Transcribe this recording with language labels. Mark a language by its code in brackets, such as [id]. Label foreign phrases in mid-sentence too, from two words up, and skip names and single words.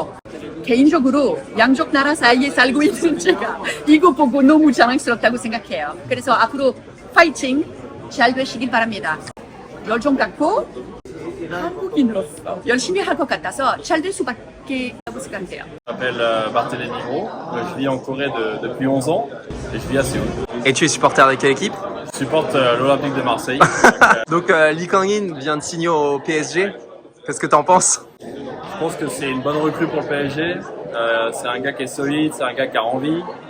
[ko] 개인적으로 양쪽 나라 사이에 살고 있는 제가 이거 보고 너무 자랑스럽다고 생각해요. 그래서 앞으로 파이팅 잘 되시길 바랍니다. 열정 갖고 한국인으로서 열심히 할 것 같아서 잘 될 수밖에 없다고 생각해요. [fr] Je m'appelle Barthélémy Gros, je vis en Corée depuis 11 ans et je vis à Séoul. Et tu es supporter de quelle équipe? Je supporte l'Olympique de Marseille. Donc Lee Kang-in vient de signer au PSG. Qu'est-ce que t'en penses? Je pense que c'est une bonne recrue pour le PSG. C'est un gars qui est solide, c'est un gars qui a envie.